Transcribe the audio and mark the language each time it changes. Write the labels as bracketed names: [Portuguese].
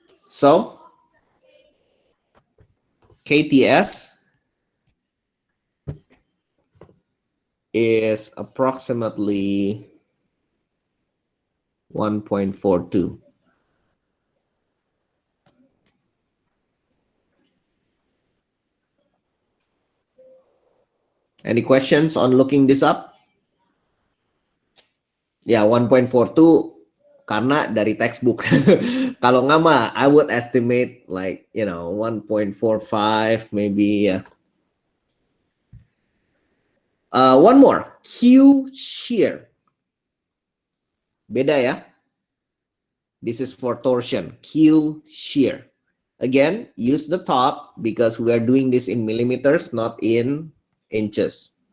[English] So KTS is approximately 1.42. Any questions on looking this up? [Indonesian] Ya, 1.42 karena dari textbook. Kalau nggak mah, [English] I would estimate like, 1.45 maybe ya. One more, Q shear. [Indonesian] Beda ya. [English] This is for torsion, Q shear. Again, use the top because we are doing this in millimeters, not in inches.